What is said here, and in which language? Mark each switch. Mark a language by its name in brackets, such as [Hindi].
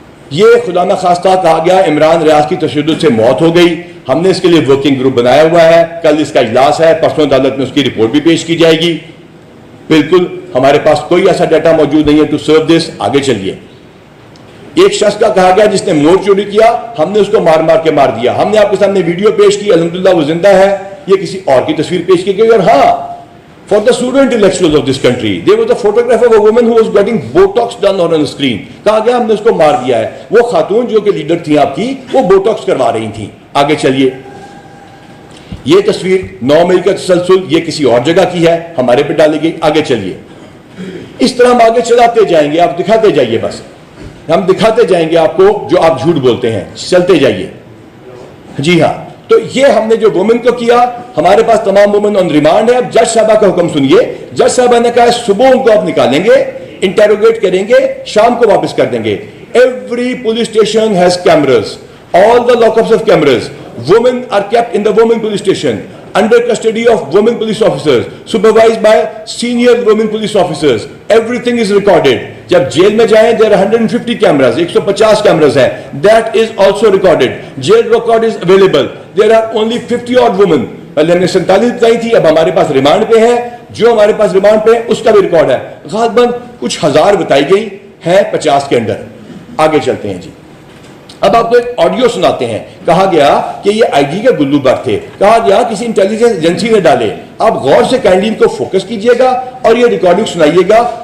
[Urdu] یہ خدا نہ خواستہ کہا گیا عمران ریاض کی تشدد سے موت ہو گئی, ہم نے اس کے لیے ورکنگ گروپ بنایا ہوا ہے, کل اس کا اجلاس ہے, پرسوں عدالت میں اس کی رپورٹ بھی پیش کی جائے گی. بالکل ہمارے پاس کوئی ایسا ڈیٹا موجود نہیں ہے [English] To serve this. [Urdu] آگے چلیے. ایک شخص کا کہا گیا جس نے موڑ چوری کیا, ہم نے اس کو مار مار کے مار دیا. ہم نے آپ کے سامنے ویڈیو پیش کی, الحمدللہ وہ زندہ ہے. یہ کسی اور کی تصویر پیش کی گئی, اور ہاں [English] for the pseudo intellectuals of this country. There was a photograph of a woman who was getting Botox done on a screen. [Urdu] کہا گیا ہم نے اس کو مار دیا ہے. وہ خاتون جو کہ لیڈر تھی آپ کی, وہ بوٹاکس کروا رہی تھیں. آگے چلیے, یہ تصویر 9 مئی کا تسلسل یہ کسی اور جگہ کی ہے, ہمارے پہ ڈالی گئی. آگے چلیے, اس طرح ہم آگے چلاتے جائیں گے, آپ دکھاتے جائیے, بس ہم دکھاتے جائیں گے آپ کو جو آپ جھوٹ بولتے ہیں. چلتے جائیے. جی ہاں, تو یہ ہم نے جو وومن کو کیا, ہمارے پاس تمام وومن آن ریمانڈ ہے. اب جج صاحبہ کا حکم سنیے. جج صاحبہ نے کہا صبح ان کو آپ نکالیں گے, انٹیروگیٹ کریں گے, شام کو واپس کر دیں گے. [English] Every police station has cameras, all the lockups of cameras. Women are kept in the women police station under custody of women police officers, supervised by senior women police officers. Everything is recorded. [Urdu] جب jail میں جائیں, [English] there are 150 cameras, 150 cameras ہیں. That is also recorded. Jail record is available. There are only 50 odd women. [Urdu] پہلے ہم نے 47 بتائی تھی, اب ہمارے پاس ریمانڈ پہ ہے. جو ہمارے پاس ریمانڈ پہ اس کا بھی ریکارڈ ہے. غالباً کچھ ہزار بتائی گئی ہیں 50 کے اندر. آگے چلتے ہیں جی. اب آپ کو ایک آڈیو سناتے ہیں. کہا گیا کہ یہ آئی ڈی کے گلو بر تھے. کہا گیا کسی انٹیلیجنس ایجنسی نے ڈالے. آپ غور سے کائنڈلی ان کو فوکس کیجئے گا اور یہ ریکارڈنگ سنائیے گا.